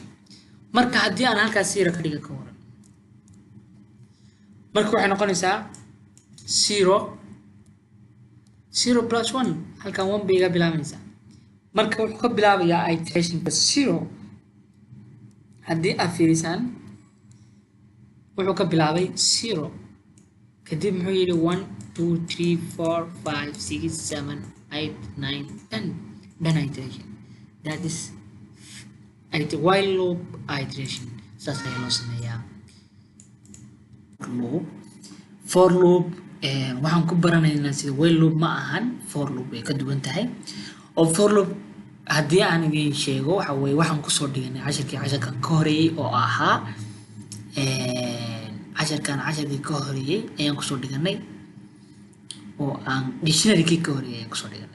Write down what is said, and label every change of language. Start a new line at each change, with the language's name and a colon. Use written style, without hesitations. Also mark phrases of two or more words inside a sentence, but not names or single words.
Somali: marka haddii aan halkaas zero ka dhiga ka waran, marka waxay noqonaysaa 0 plus 1 halkan 1 bay iga bilaabanaysaa. marka wuxuu ka bilaabayaa iterationka 0 haddii aad fiirisaan wuxuu ka bilaabay 0 kadib muxuu yidhi 1 2 3 4 5 6 7 8 9 10
English: done iteration. that is while loop iteration.
Somali: saas ayaa loo sameeyaa.
English: for loop
Somali: waxaan ku baranaynaa sida
English: while loop
Somali: ma ahan,
English: for loop
Somali: ay ka duwan tahay. oo
English: for loop
Somali: haddii aan idin sheego waxa weeye waxaan kusoo dhiganay casharkan ka horeeyey oo ahaa casharkii ka horeeyey ayaan kusoo dhiganay oo aan dictionary-kii ka horeeyey ayaan kusoo dhiganay.